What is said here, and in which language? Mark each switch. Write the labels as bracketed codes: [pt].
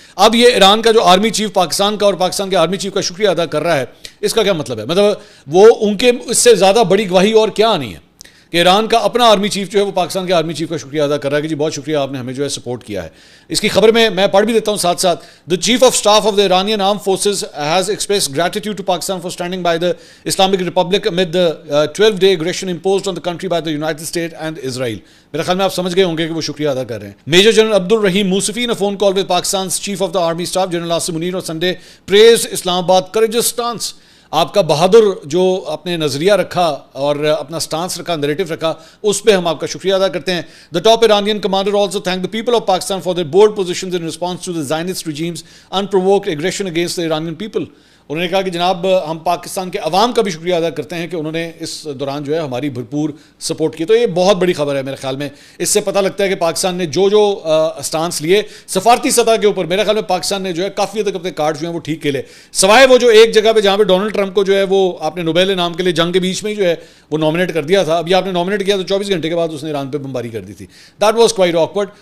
[ur] اب یہ ایران کا جو آرمی چیف پاکستان کا اور پاکستان کے آرمی چیف کا شکریہ ادا کر رہا ہے, اس کا کیا مطلب ہے؟ مطلب وہ ان کے اس سے زیادہ بڑی گواہی اور کیا آنی ہے کہ ایران کا اپنا آرمی چیف جو ہے وہ پاکستان کے آرمی چیف کا شکریہ ادا کر رہا ہے کہ جی بہت شکریہ آپ نے ہمیں جو ہے سپورٹ کیا ہے. اس کی خبر میں پڑھ بھی دیتا ہوں ساتھ ساتھ. [en] The Chief of Staff of the Iranian Armed Forces has expressed gratitude to Pakistan for standing by the Islamic Republic amid the 12-day aggression imposed on the country by the United States and Israel. [ur] میرے خیال میں آپ سمجھ گئے ہوں گے کہ وہ شکریہ ادا کر رہے ہیں. [en] Major general Abdul Rahim Mousafi in a phone call with Pakistan's Chief of the Army Staff General Asim Munir on Sunday praised Islamabad courageous stance. [ur] آپ کا بہادر جو اپنے نظریہ رکھا اور اپنا سٹانس رکھا, نیریٹو رکھا, اس پہ ہم آپ کا شکریہ ادا کرتے ہیں. [en] The top Iranian commander also thanked the people of Pakistan for their bold positions in response to the Zionist regime's unprovoked aggression against the Iranian people. [ur] انہوں نے کہا کہ جناب ہم پاکستان کے عوام کا بھی شکریہ ادا کرتے ہیں کہ انہوں نے اس دوران جو ہے ہماری بھرپور سپورٹ کی. تو یہ بہت بڑی خبر ہے میرے خیال میں. اس سے پتہ لگتا ہے کہ پاکستان نے جو سٹانس لیے سفارتی سطح کے اوپر, میرے خیال میں پاکستان نے جو ہے کافی حد تک اپنے کارڈ جو ہیں وہ ٹھیک کھیلے, سوائے وہ جو ایک جگہ پہ جہاں پہ ڈونلڈ ٹرمپ کو جو ہے وہ آپ نے نوبیل انعام کے لیے جنگ کے بیچ میں ہی جو ہے وہ نامنیٹ کر دیا تھا. ابھی آپ نے نامنیٹ کیا تو 24 گھنٹے کے بعد اس نے ایران پہ بمباری کر دی تھی. [en] That was quite awkward.